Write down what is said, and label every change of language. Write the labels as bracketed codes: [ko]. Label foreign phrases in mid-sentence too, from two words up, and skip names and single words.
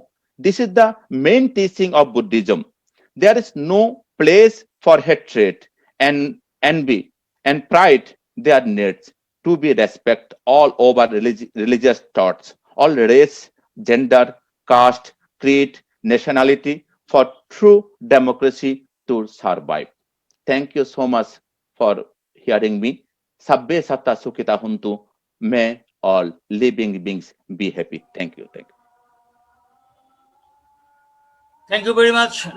[en] This is the main teaching of Buddhism. There is no place for hatred and envy and pride. There needs to be respect all over religious thoughts, all race, gender, caste, creed, nationality, for true democracy to survive. Thank you so much for hearing me. [pi] Sabbe satta sukhita huntu. [en] May all living beings be happy. Thank you. Thank you very much.